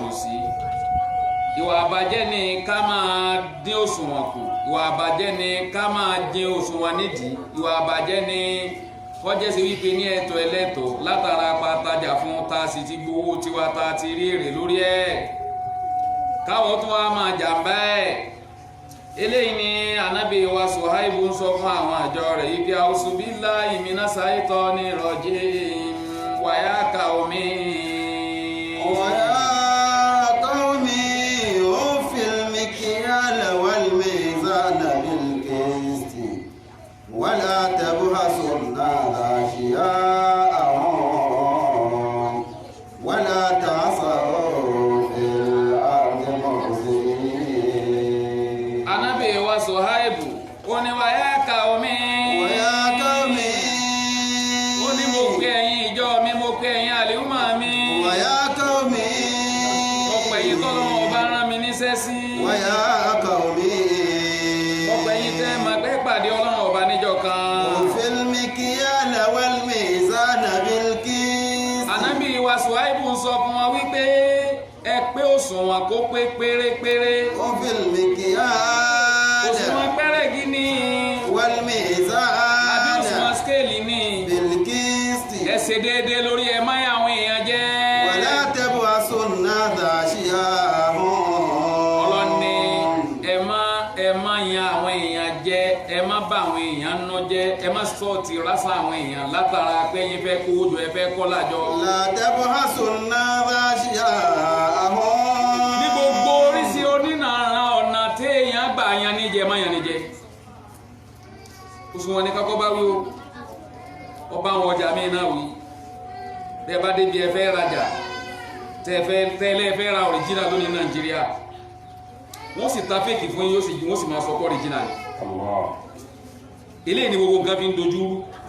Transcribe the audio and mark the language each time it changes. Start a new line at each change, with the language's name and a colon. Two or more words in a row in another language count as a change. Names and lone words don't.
Yoruba: dùn sí ìwà àbàjẹ́ ni ká máa dín òṣùwọ̀n kù ìwà àbàjẹ́ ni ká máa dín òṣùwọ̀n nídìí ìwà àbàjẹ́ ni kọjẹ́ sí wípé ní ẹ̀tọ́ ẹlẹ́tọ̀ látara pàtàjà fún ta sì ti gbowó tiwa ta ti rí èrè lórí ẹ̀ káwọ́ tó wá máa jàǹbá ẹ̀ eléyìí ni Ànábì wa Suhaibu ń sọ fún àwọn àjọ rẹ̀ yìí pé
Arabic: أعوذ بالله من الشيطان الرجيم ويا قوم. ويا قوم أوفوا المكيال والميزان بالقسط ولا تبخسوا الناس أشياءهم ولا تعثوا في الأرض مفسدين.
Yoruba: Ànábì wa Suhaibu ó ní
Arabic: ويا قوم. ويا قوم.
Yoruba: ó ní mo pè ẹ̀yin ìjọ mi mo pè ẹ̀yin àlùmọ̀ mi.
Arabic: ويا قوم.
Yoruba: ọ̀pọ̀ ẹ̀yin tọ́lọ́run ọba rán mi níṣẹ́ sí.
Arabic: ويا قوم.
Yoruba: ọ̀pọ̀ ẹ̀yin tẹ́ máa gbé pàdé Ọlọ́run ọba níjọ́ kan.
Arabic: أوفوا المكيال والميزان بالقسط.
Yoruba: òṣùwọ̀n kó pé pérépéré
Arabic: وفي المكيال
Yoruba: òṣùwọ̀n pẹ́rẹ́gì ni àbí
Arabic: والميزان
Yoruba: òṣùwọ̀n skéèlì ni
Arabic: بالقسط
Yoruba: ẹ ṣe déédéé lórí ẹ má yà àwọn èèyàn jẹ
Arabic: ولا تبعثوا الناس أشياءهم
Yoruba: ọlọ́ni ẹ má yan àwọn èèyàn jẹ ẹ má bà àwọn èèyàn nú jẹ ẹ má sọ́ọ̀tì rásà àwọn èèyàn látara pé yín fẹ́ kó jọ ẹ fẹ́ kọ́ lájọ.
Arabic: لا تبعثوا الناس أشياءهم
Yoruba: ní gbogbo oríṣi onínàrà ọ̀nà téèyàn gbà yan níjẹ má yan níjẹ òṣùwọ̀n ní kakọ́ bá wí o ọba àwọn ọjà míì náà wí tẹ́ bá débi ẹ fẹ́ rajà tẹ́lẹ̀ fẹ́ ra original lónìí Nàìjíríà wọ́n sì ta fèkì fún yín wọ́n sì máa sọ pé original eléyìí ni gbogbo nǹkan fi ń dojú rú